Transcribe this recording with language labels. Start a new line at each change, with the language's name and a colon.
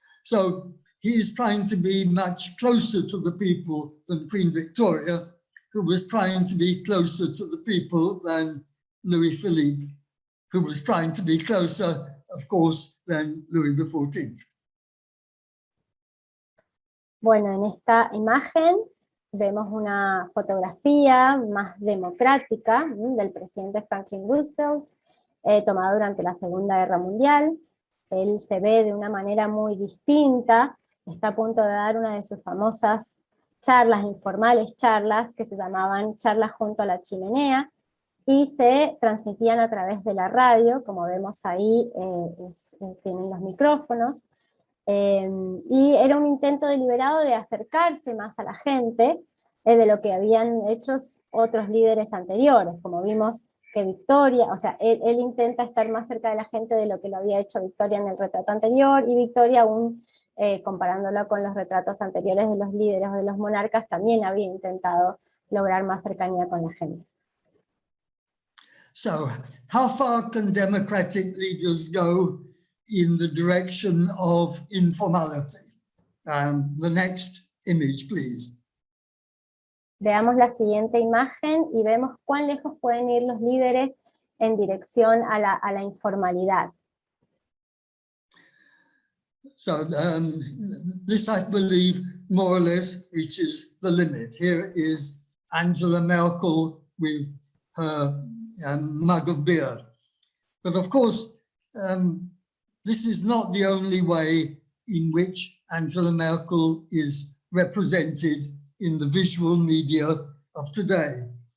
English: So he is trying to be much closer to the people than Queen Victoria, who was trying to be closer to the people than Louis Philippe, who was trying to be closer, of course, than Louis XIV.
Spanish: Bueno, en esta imagen vemos una fotografía más democrática del presidente Franklin Roosevelt, tomada durante la Segunda Guerra Mundial. Él se ve de una manera muy distinta, está a punto de dar una de sus famosas charlas, informales charlas, que se llamaban charlas junto a la chimenea, y se transmitían a través de la radio, como vemos ahí, tienen los micrófonos, y era un intento deliberado de acercarse más a la gente de lo que habían hecho otros líderes anteriores, como vimos que Victoria, o sea, él intenta estar más cerca de la gente de lo que lo había hecho Victoria en el retrato anterior, y Victoria aún, comparándolo con los retratos anteriores de los líderes o de los monarcas, también había intentado lograr más cercanía con la gente.
English: So, how far can democratic leaders go in the direction of informality? The next image, please.
Spanish: Veamos la siguiente imagen y vemos cuán lejos pueden ir los líderes en dirección a la informalidad.
English: So this, I believe, more or less reaches the limit. Here is Angela Merkel with her mug of beer. But of course, this is not the only way in which Angela Merkel is represented in the visual media of today.